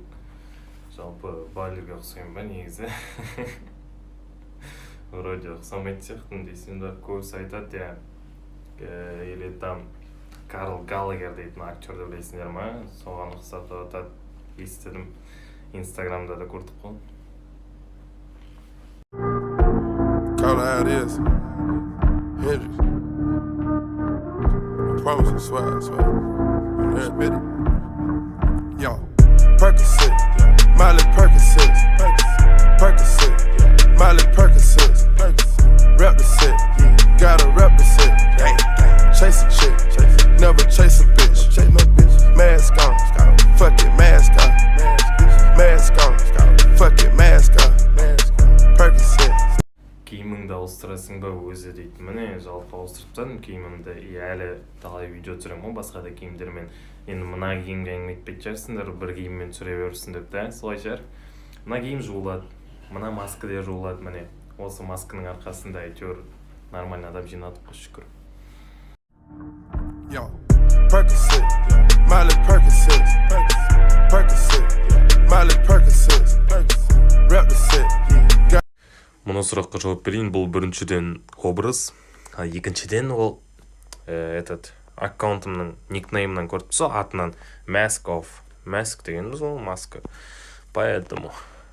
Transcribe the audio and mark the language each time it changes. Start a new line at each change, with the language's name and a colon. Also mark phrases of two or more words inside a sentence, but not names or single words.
Kazakh: Жалпы байлерге ұқсаймын ба негізі? Вроде ұқсамайды сияқтымын дейсің да, көбісі айтады, я.
Russian: Или там
Kazakh: Карл Галагер дейтін актерді білесіңдер ма? Соған ұқсап жатады, естідім. Инстаграмда да көрдік қой.
English: Call it how it is. Hendrix. I promise you, swear. I'm there, admit it. Yo, Percocet, Miley Percocet, Percocet, Miley Percocet, rep the set, gotta rep the set. Chase a chick, never chase a bitch. Mask on, fuck it, mask on. Mask on, fuck it, mask on. Percocet.
Kazakh: Киіміңді ауыстырасың ба өзі дейді. Міне жалпы ауыстырып тастадым киімімді. Әлі талай видео түсіремін ғой басқа да киімдермен. Енді мына киімге әңгіме етпейтін шығарсыңдар, бір киіммен түсіре берсін деп та, солай шығар. Мына киім жуылады, мына маска да жуылады, міне. Осы масканың арқасында әйтеуір нормально адам жинадық, шүкір. Yo, Percocet, Miley Percocet, Percocet, Miley Percocet, rep the set. Мұны сұраққа жауап берейін, бұл біріншіден образ, екіншіден ол аккаунтымның никнеймнан көріп тұрса, атынан
English: Mask of,
Kazakh: Mask дегеніміз ол маска. Поэтому